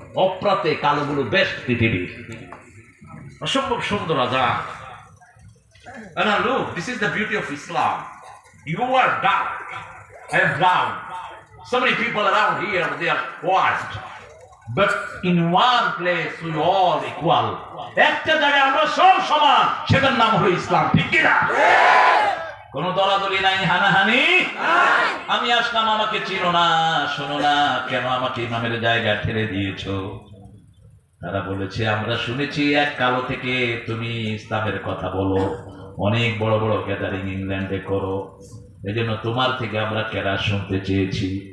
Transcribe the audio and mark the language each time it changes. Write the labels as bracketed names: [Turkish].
[Bangla] অপ্রাতে কালোগুলো best পৃথিবীর, অসম্ভব সুন্দর আজান। [English] And now look, this is the beauty of Islam. You are dark, I am brown. So many people around here, they are white. But in one place we all equal. [Bangla] একটা জায়গায় আমরা সব সমান, সেটার নাম হলো ইসলাম, ঠিক কি না? কোন দলাদলি নাই, হানাহানি নাই। আমি আসলাম, আমাকে চিনো না, শোনো না, কেন আমাকে ইমামের জায়গা ঠেলে দিয়েছো? তারা বলেছে আমরা শুনেছি এক কালো থেকে তুমি ইসলামের কথা বলো, অনেক বড় বড় গ্যাদারিং ইংল্যান্ডে করো, এজন্য তোমার থেকে আমরা কেরাত শুনতে চেয়েছি।